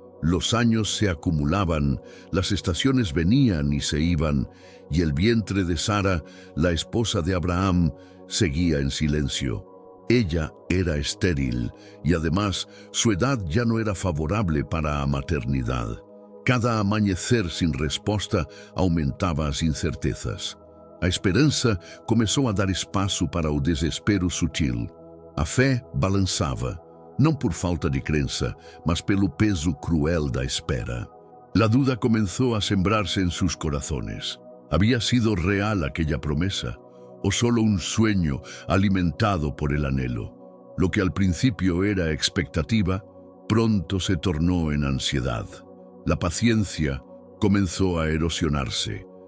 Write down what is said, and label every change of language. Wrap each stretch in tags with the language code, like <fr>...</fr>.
<es>Los años se acumulaban, las estaciones venían y se iban, y el vientre de Sara, la esposa de Abraham, seguía en silencio. Ella era estéril y además su edad ya no era favorable para la maternidad. Cada amanecer sin</es> <pt>resposta</pt> <es>aumentaba</es> <pt>as incertezas. A esperança começou a dar espaço para o desespero sutil. A fé balançava, não por falta de crença, mas pelo peso cruel da espera.</pt> <es>La duda comenzó a sembrarse en sus corazones. ¿Había sido real aquella promesa? ¿O solo un sueño alimentado por el anhelo? Lo que al principio era expectativa, pronto se tornó en ansiedad. La paciencia comenzó a erosionarse.</es>